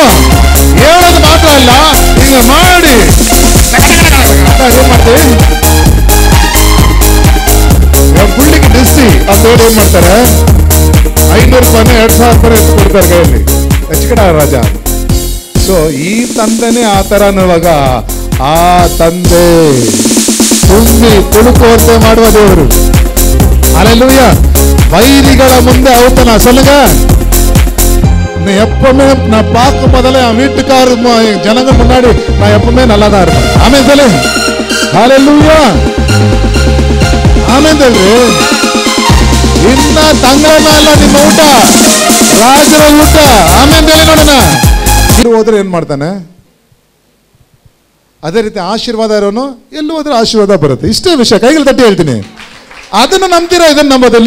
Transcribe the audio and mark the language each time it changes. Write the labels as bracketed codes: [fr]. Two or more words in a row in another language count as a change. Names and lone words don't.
[kn] ಹೇಳೋದು ಮಾತ್ರ ಅಲ್ಲ, ಹಿಂಗೆ ಮಾಡಿ ಏನ್ ಮಾಡ್ತೀವಿ, ಫುಲ್ಲಿಗೆ ಡಿಸ್ಸಿ ಅಂತ ಹೇಳಿ ಏನ್ ಮಾಡ್ತಾರೆ, 500 ರೂಪಾಯಿನ 2000 ರೂಪಾಯಿ ಎತ್ತು ಕೊಡ್ತಾರೆ ಕೈಯಲ್ಲಿ. ಹೆಚ್ಚು ರಾಜ. ಸೊ ಈ ತಂದೆನೇ ಆ ಥರ ಅನ್ನುವಾಗ, ಆ ತಂದೆ ತುಂಬಿ ತುಳುಕುವಂತೆ ಮಾಡುವ ದೇವರು. ಹಲ್ಲೆಲೂಯಾ. ವೈರಿಗಳ ಮುಂದೆ ಔತಣ சொல்லுங்க. [ta] எப்பவுமே நான் பார்க்கும் போதெல்லாம் என் வீட்டுக்காரு ஜனங்கள் முன்னாடி நான் எப்பவுமே நல்லா தான் இருப்பேன். ஆமென் சொல்லு. ஹல்லேலூயா. [kn] ಆಮೇಲೆ ಇನ್ನ ತಂಗಳನ್ನ ಅಲ್ಲ ನಿಮ್ಮ ಊಟ, ರಾಜರ ಊಟ. ಆಮೇಲೆ ನೋಡೋಣ, ಹೋದ್ರೆ ಏನ್ ಮಾಡ್ತಾನೆ, ಅದೇ ರೀತಿ ಆಶೀರ್ವಾದ ಇರೋನು ಎಲ್ಲೂ ಹೋದ್ರೆ ಆಶೀರ್ವಾದ ಬರುತ್ತೆ. ಇಷ್ಟೇ ವಿಷಯ, ಕೈಗಳು ತಟ್ಟಿ ಹೇಳ್ತೀನಿ. ಅದನ್ನು ನಂಬ್ತೀರಾ, ಇದನ್ನು ನಂಬೋದಿಲ್ಲ.